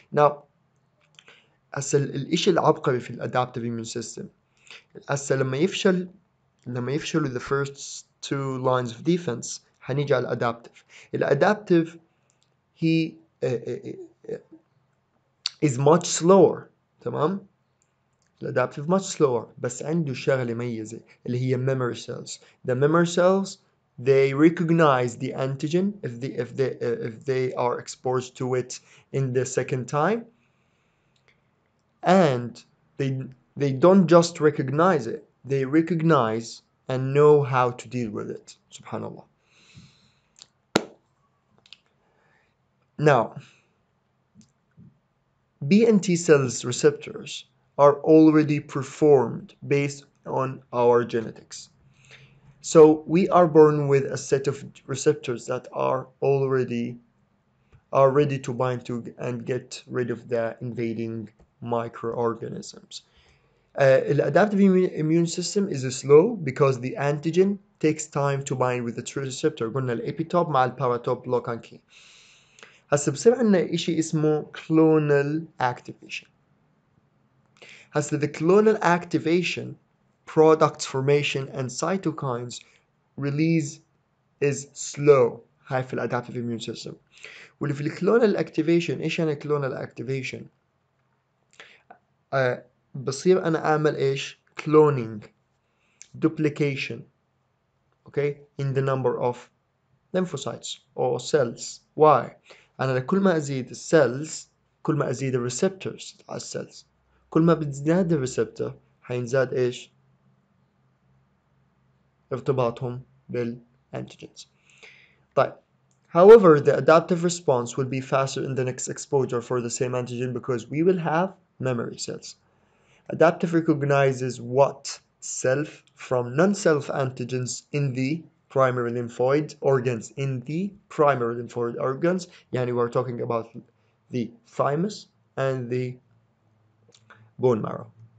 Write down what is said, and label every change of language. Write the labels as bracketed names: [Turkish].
[English] Now, [Arabic] هسه الإشي العبقري في الادابتيف [English] immune system [Arabic] هسه لما يفشلوا [English] the first two lines of defense [Arabic] هنيجي على الادابتيف [English] he is much slower. [Arabic] تمام؟ الادابتيف [English] much slower [Arabic] بس عنده شغلة ميزة اللي هي memory cells. [English] The memory cells, they recognize the antigen if they are exposed to it in the second time, and they don't just recognize it, they recognize and know how to deal with it. Subhanallah. Now, B and T cells receptors are already performed based on our genetics. So we are born with a set of receptors that are ready to bind to and get rid of the invading microorganisms. The adaptive immune system is slow because the antigen takes time to bind with the receptor. [Arabic] قلنا الابيتوب مع الباراتوب لوك اند كي. هسه بصير عندنا شيء اسمه clonal activation. [English] هسه the clonal activation, products formation and cytokines release is slow. [Arabic] هاي في الادابتيف immune system. واللي في الكلونال [English] activation [Arabic] ايش يعني [English] clonal activation؟ [Arabic] بصير انا اعمل ايش؟ [English] cloning, duplication, okay, in the number of lymphocytes or cells. [Arabic] Why؟ أنا كل ما أزيد السيلز كل ما أزيد الريسبتورز على السيلز. كل ما بتزداد الريسبتور حينزاد إيش؟ ارتباطهم بالانتيجنز. طيب. [English] However, the adaptive response will be faster in the next exposure for the same antigen because we will have memory cells. Adaptive recognizes what self from non-self antigens in the primary lymphoid organs. In the primary lymphoid organs, يعني we're talking about the thymus and the bone marrow.